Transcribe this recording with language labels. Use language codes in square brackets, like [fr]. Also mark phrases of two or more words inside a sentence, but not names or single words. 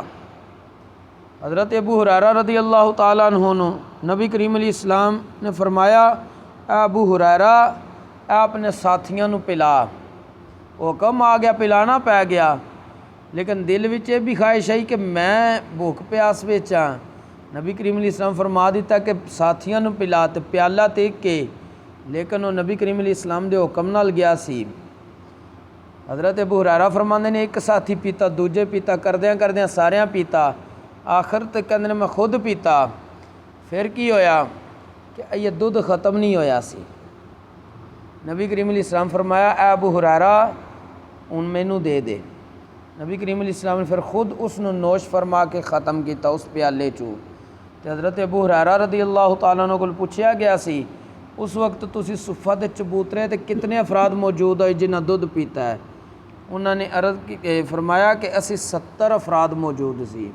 [pa] حضرت ابو ہریرہ [ar] رضی اللہ تعالیٰ عنہ [pa] نبی کریم [ar] علیہ السلام [pa] نے فرمایا، اے ابو ہریرہ اے اپنے ساتھیاں نو پلا۔ حکم آ گیا، پلانا پی گیا، لیکن دل وچ یہ بھی خواہش آئی کہ میں بھوک پیاس وچ ہاں۔ نبی کریم [ar] علیہ السلام [pa] فرما دیتا کہ ساتھیاں نو پلا، تے پیالہ تے کے، لیکن وہ نبی کریم [ar] علیہ السلام [pa] دے حکم نال گیا سی۔ حضرت ابو ہریرہ فرماندے نے ایک ساتھی پیتا، دوجے پیتا، کردیاں ساریاں پیتا، آخر تے کہندے نے میں خود پیتا۔ پھر کی ہویا کہ یہ دودھ ختم نہیں ہویا سی۔ نبی کریم [ar] علیہ السلام [pa] فرمایا، اے ابو ہریرہ ہن مینوں دے دے۔ نبی کریم [ar] علیہ السلام [pa] نے پھر خود اس نو نوش فرما کے ختم کیتا اس پیالے چوں۔ تے حضرت ابو ہریرہ [ar] رضی اللہ تعالیٰ عنہ [pa] کول پوچھیا گیا سی، اس وقت تسی صفہ دے چبوترے تے کتنے افراد موجود ہوئے جنہاں دودھ پیتا ہے؟ انہوں نے عرض فرمایا کہ اسی 70 افراد موجود سی۔